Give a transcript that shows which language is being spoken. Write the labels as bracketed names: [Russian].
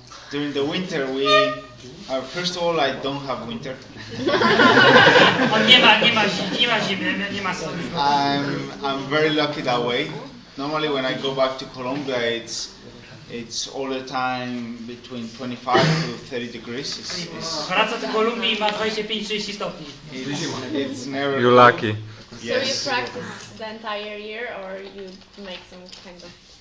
[English] During the winter, first of all, I don't have winter. [Polish] On nie ma zimy, nie ma sezonu. [English] I'm very lucky that way. Normally, when I go back to Colombia, it's all the time between 25 to 30 degrees. [Polish] Wraca do Kolumbii i ma 25-30 stopni. [English] It's never. You lucky. So you practice the entire year, or you make some kind of,